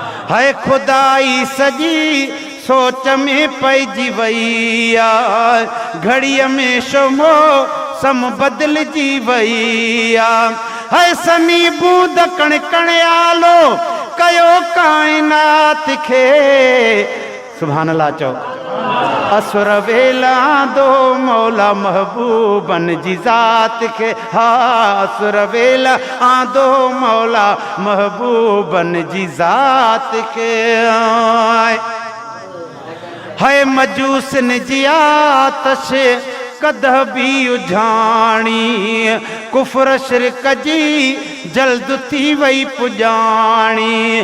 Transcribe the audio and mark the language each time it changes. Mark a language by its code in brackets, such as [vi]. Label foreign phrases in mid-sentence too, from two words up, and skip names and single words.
[sd] هاي خدائي سڄي سوچ ۾ پئجي وئي آ. گهڙيءَ ۾ شمو سم بدلجي وئي آ. هاي سمي بوند ڪڻ ڪڻ آلو ڪيو ڪائنات کي. [ar] سبحان الله [sd] چئو. اسر ويلان دو مولا محبوبن جي ذات کي. ها، اسر ويلان دو مولا محبوبن جي ذات کي. ہے مجوسن جي آتش ڪده به اجهاڻي، ڪفر شرڪ جي جلد ٿي وئي پڄاڻي.